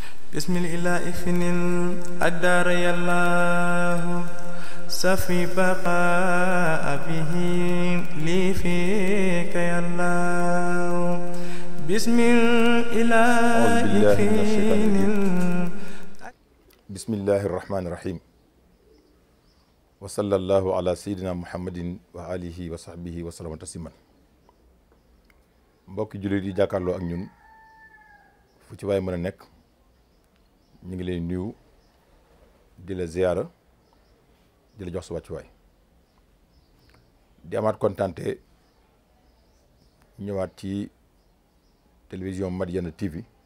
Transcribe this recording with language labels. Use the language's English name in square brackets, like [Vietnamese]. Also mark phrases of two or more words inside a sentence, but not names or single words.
[Arabic] بسم الإله فنن الدار يالله سفي بقاء به لي فيك يالله بسم الإله فنن بسم الله الرحمن الرحيم وصلى الله على سيدنا محمد وآله وصحبه وسلم تسليما [Wolof] mbokki jullit yi jàkkaarloo ak ñun fu ci waay mën a nekk ñu ngi lay nuyu di la ziyaara di la jox sa wàccuwaay di amaat kontante ñëwaat ci télévision Madiyana TV